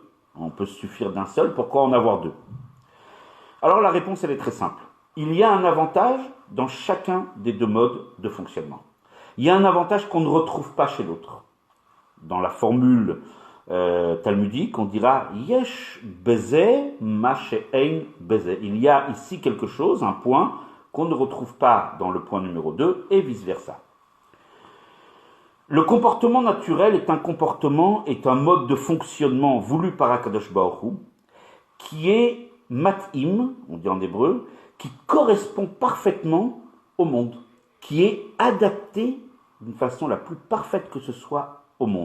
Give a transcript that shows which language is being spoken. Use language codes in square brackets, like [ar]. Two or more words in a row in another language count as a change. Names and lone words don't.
[fr] On peut se suffire d'un seul, pourquoi en avoir deux? Alors la réponse, elle est très simple. Il y a un avantage dans chacun des deux modes de fonctionnement. Il y a un avantage qu'on ne retrouve pas chez l'autre. Dans la formule talmudique, on dira [he] יש בזה מה שאין בזה. [fr] Il y a ici quelque chose, un point, qu'on ne retrouve pas dans le point numéro 2, et vice-versa. Le comportement naturel est un mode de fonctionnement voulu par [he] הקדוש ברוך הוא, [fr] qui est mat'im, on dit en hébreu, qui correspond parfaitement au monde, qui est adapté d'une façon la plus parfaite que ce soit au monde.